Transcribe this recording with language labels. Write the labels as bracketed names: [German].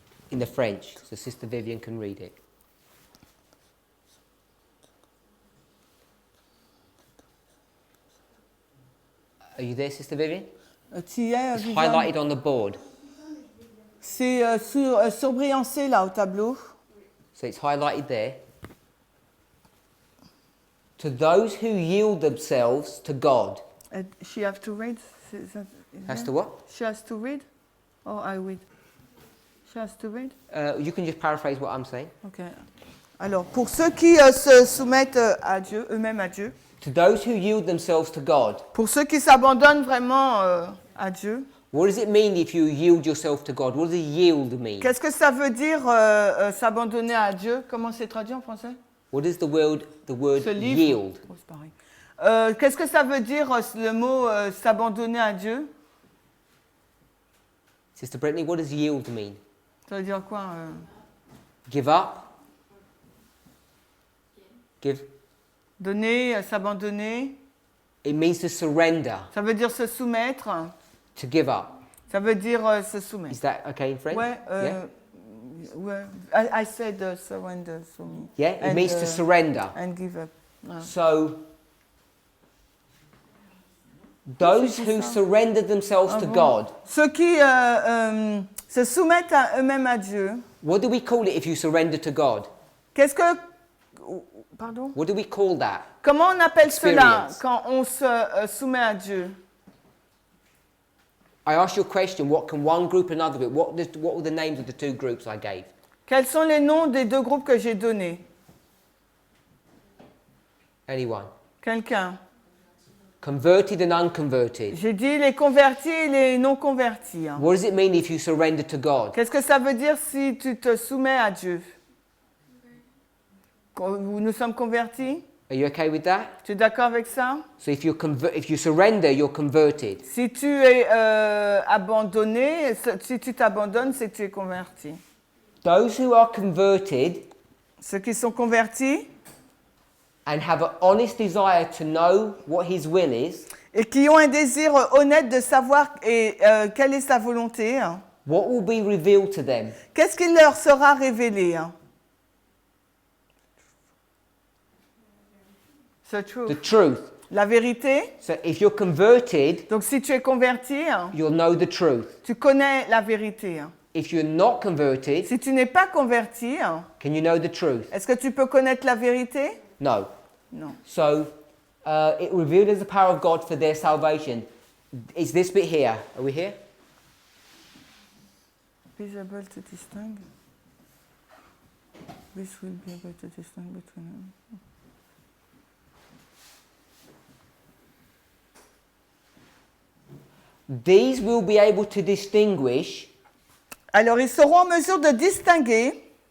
[English] In the French, so Sister Vivian can read it. Are you there, Sister Vivian? [French] Tu y es, [English] It's [French] Viviane? [English] highlighted on the board. [French] C'est surbriancé là au tableau. [English] So it's highlighted there. To those who yield themselves to God. She have to read. Has to what? She has to read? Or I read? She has to read? You can just paraphrase what I'm saying. Ok. [French] Alors, pour ceux qui se soumettent à Dieu, eux-mêmes à Dieu, [English] To those who yield themselves to God. [French] pour ceux qui s'abandonnent vraiment à Dieu, [English] What does it mean if you yield yourself to God? What does yield mean? [French] qu'est-ce que ça veut dire s'abandonner à Dieu? Comment c'est traduit en français? [English] What is the word [French] Ce livre. [English] yield? [French] Oh, c'est pareil. Qu'est-ce que ça veut dire le mot s'abandonner à Dieu? [English] Sister Brittany, what does yield mean? [French] Ça veut dire quoi? [English] Give up? Give? [French] Donner, s'abandonner. [English] It means to surrender, [French] Ça veut dire se soumettre. [English] to give up. [French] Ça veut dire se soumettre. [English] Is that okay in French? [French] Ouais, [English] Yeah? [French] ouais. [English] I said surrender, so me. Yeah? It And, means to surrender. And give up. So, those who surrender themselves to God, [French] Ceux qui se soumettent à eux-mêmes à Dieu. [English] what do we call it if you surrender to God? [French] Qu'est-ce que... Pardon? [English] What do we call that? [French] Comment on appelle cela [English] Experience. [French] quand on se soumet à Dieu? [English] I asked you a question, what can one group and another group, what were the names of the two groups I gave? [French] Quels sont les noms des deux groupes que j'ai donnés? [English] Anyone? [French] Quelqu'un? [English] Converted and unconverted. [French] J'ai dit les convertis et les non convertis. Hein. [English] What does it mean if you surrender to God? [French] Qu'est-ce que ça veut dire si tu te soumets à Dieu? Nous sommes convertis? [English] Are you okay with that? [French] Tu es d'accord avec ça? [English] So if you surrender, you're converted. [French] Si tu es abandonné, si tu t'abandonnes, c'est que tu es converti. [English] Those who are converted [French] Ceux qui sont convertis [English] and have an honest desire to know what His will is, [French] et qui ont un désir honnête de savoir quelle est sa volonté, hein. [English] what will be revealed to them? [French] Qu'est-ce qui leur sera révélé? Hein? [English] The truth. The truth. [French] La vérité. [English] So if you're converted, [French] Donc si tu es converti, hein, [English] you'll know the truth. [French] tu connais la vérité. Hein. [English] If you're not converted, [French] Si tu n'es pas converti, hein, [English] can you know the truth? [French] est-ce que tu peux connaître la vérité? [English] No. [French] Non. [English] So it revealed as the power of God for their salvation. Is this bit here? Are we here? Be able to distinguish. This will be able to distinguish between them. These will be able to distinguish. [French] Alors, ils seront en mesure de distinguer.